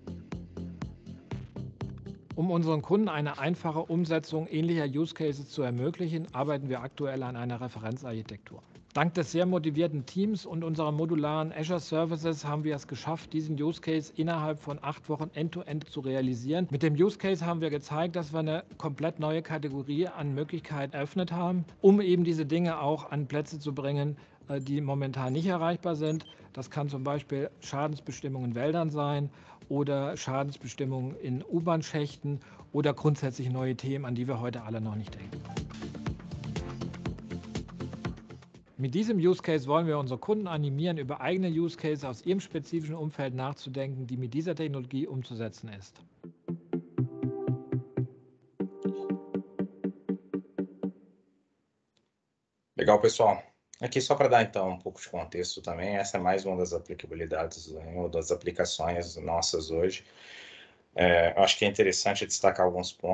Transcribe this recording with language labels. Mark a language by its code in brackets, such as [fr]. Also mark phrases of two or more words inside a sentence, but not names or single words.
[de] Um unseren Kunden eine einfache Umsetzung ähnlicher [en] Use Cases [de] zu ermöglichen, arbeiten wir aktuell an einer Referenzarchitektur. Dank des sehr motivierten Teams und unserer modularen Azure Services haben wir es geschafft, diesen [en] Use Case [de] innerhalb von 8 Wochen end-to-end zu realisieren. Mit dem [en] Use Case [de] haben wir gezeigt, dass wir eine komplett neue Kategorie an Möglichkeiten eröffnet haben, um eben diese Dinge auch an Plätze zu bringen, die momentan nicht erreichbar sind. Das kann zum Beispiel Schadensbestimmung in Wäldern sein oder Schadensbestimmungen in U-Bahn-Schächten oder grundsätzlich neue Themen, an die wir heute alle noch nicht denken. Mit diesem [en] Use Case [de] wollen wir unsere Kunden animieren, über eigene [en] Use Cases [de] aus ihrem spezifischen Umfeld nachzudenken, die mit dieser Technologie umzusetzen ist. [pt] Legal, pessoal. Aqui só para dar então um pouco de contexto também, essa é mais uma das aplicabilidades, uma das aplicações nossas hoje. Eu acho que é interessante destacar alguns pontos.